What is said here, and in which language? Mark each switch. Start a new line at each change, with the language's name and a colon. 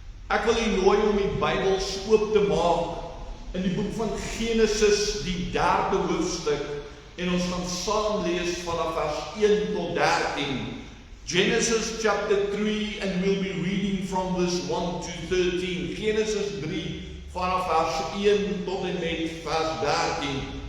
Afrikaans: Ek wil u nooi om die Bybels oop te maak in die boek van Genesis, die 3de hoofstuk, en ons gaan saam lees vanaf vers 1 tot 13.
English: Genesis chapter 3, and we'll be reading from verse 1 to 13.
Afrikaans: Genesis 3, vanaf vers 1 tot en met vers 13.